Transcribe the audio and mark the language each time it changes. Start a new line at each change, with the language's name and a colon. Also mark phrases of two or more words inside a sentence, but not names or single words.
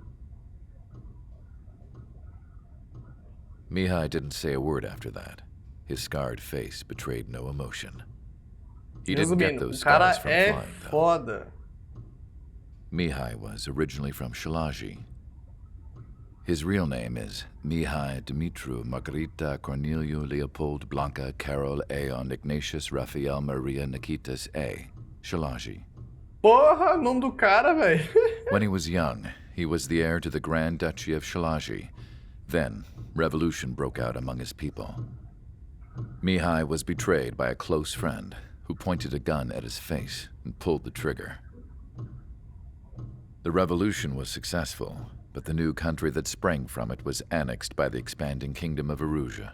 English: Mihai didn't say a word after that. His scarred face betrayed no emotion. He didn't get those scars from flying, though. Foda. Mihai was originally from Shalaji. His real name is Mihai Dumitru Margarita Corneliu Leopold Blanca Carol Aeon Ignatius Raphael Maria Nikitas A. Shalaji.
Portuguese: Porra, nome do cara, velho.
English: When he was young, he was the heir to the Grand Duchy of Shalaji Then, revolution broke out among his people. Mihai was betrayed by a close friend who pointed a gun at his face and pulled the trigger. The revolution was successful, but the new country that sprang from it was annexed by the expanding kingdom of Usea.